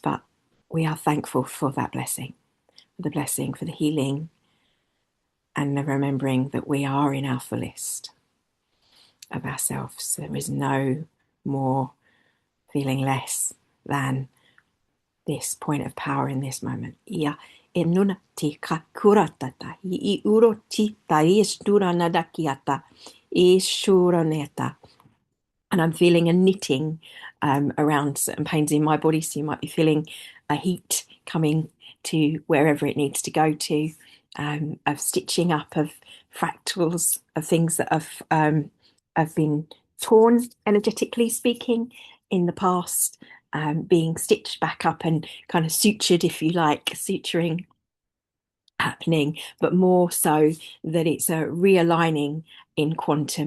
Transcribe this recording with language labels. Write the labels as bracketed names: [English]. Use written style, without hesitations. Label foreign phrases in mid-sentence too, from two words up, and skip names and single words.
[English] But we are thankful for that blessing, the blessing for the healing, and the remembering that we are in our fullest of ourselves. There is no more feeling less than this point of power in this moment. Ia e nuna te kakuratata, I uro ti ta I stura nadakiata, I shura neta. And I'm feeling a knitting around certain pains in my body. So you might be feeling a heat coming to wherever it needs to go to, of stitching up of fractals of things that have been torn, energetically speaking, in the past, being stitched back up and kind of sutured, if you like, suturing happening, but more so that it's a realigning in quantum.